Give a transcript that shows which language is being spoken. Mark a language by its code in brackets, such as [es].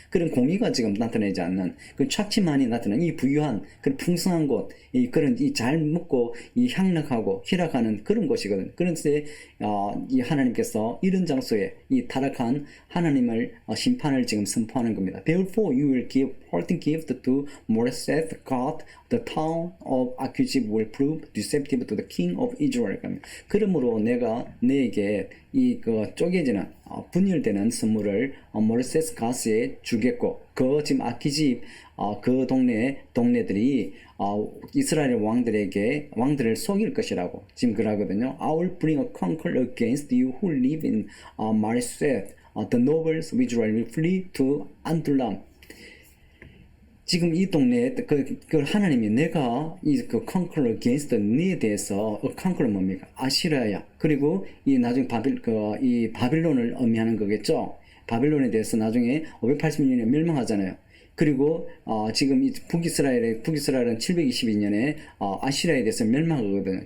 [ko] 그런 공의가 지금 나타내지 않는 그 착취만이 나타나는 이 부유한 그 풍성한 곳, 그런 잘 먹고 향락하고 희락하는 그런 곳이거든요. 그런데 이 하나님께서 이런 장소에 이 타락한 하나님을 심판을 지금 선포하는 겁니다. [en] Therefore you will give parting gift to Moreseth God, the town of Accusib will prove deceptive to the king of Israel. [ko] 그러므로 내가 너에게 쪼개지는 분열되는 선물을 모레셋 가스에 주겠고, 지금 아키집 그 동네들이 이스라엘 왕들을 속일 것이라고 지금 그러거든요. [en] I will bring a conquer against you who live in Mareseth. The nobles of Israel will flee to Adullam. [ko] 지금 이 동네에 하나님이 내가 [en] conquer against [ko] 너에 대해서 conquer는 뭡니까? 아시라야. 그리고 나중에 이 바빌론을 의미하는 거겠죠. 바빌론에 대해서 나중에 580년에 멸망하잖아요. 그리고 지금 이 북이스라엘은 722년에 아시라에 대해서 멸망하거든요.